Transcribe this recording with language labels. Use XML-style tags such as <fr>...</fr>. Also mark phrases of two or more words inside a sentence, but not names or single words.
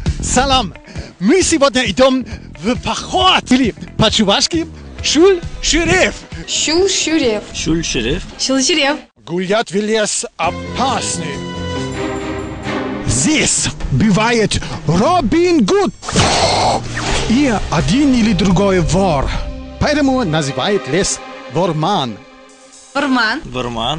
<ru>Салам! Мы сегодня идем в поход, или по-чувашски Шул-Шереф. Шул-Шереф. Шул-Шереф. Шул-Шереф. Гулять в лес опасно. Здесь бывает Робин Гуд и один или другой вор. Поэтому называют лес Ворман. Ворман. Ворман.</ru>